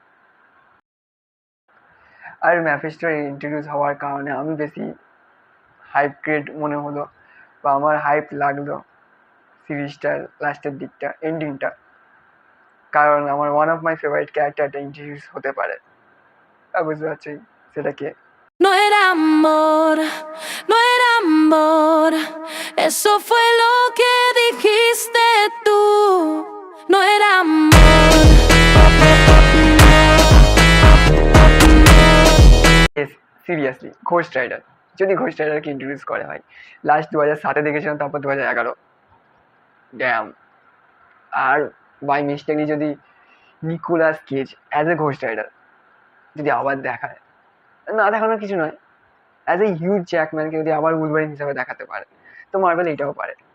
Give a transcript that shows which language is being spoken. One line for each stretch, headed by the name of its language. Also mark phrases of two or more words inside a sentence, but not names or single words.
Bangla: আর ম্যাফিস্টোর ইন্ট্রোডিউস হওয়ার কারণে আমি বেশি
English: hype create
Bangla: মনে হলো, বা আমার হাইপ লাগলো সিরিজটার লাস্টের দিকটা, এন্ডিংটা, কারণ আমার
English: one of my favorite
Bangla: ক্যারেক্টারটা ইন্ট্রোডিউস হতে পারে। বুঝতে পারছি সেটাকে।
Spanish: No era amor, no era amor, eso fue lo que dijiste tú. No era amor.
Bangla: সিরিয়াসলি ঘোস্ট রাইডার, যদি ঘোস্ট রাইডারকে ইন্ট্রোডিউস করে হয়, লাস্ট 2007 দেখেছিলাম, তারপর 2011, ড্যাম। আর
English: by mistakenly
Bangla: যদি নিকোলাস কেজ
English: as a Ghost Rider
Bangla: যদি আবার দেখায়, না দেখানোর কিছু নয়,
English: as a
Bangla: হিউজ জ্যাকম্যানকে যদি আবার উলভারিন হিসাবে দেখাতে পারে, তো মার্ভেল এইটাও পারে।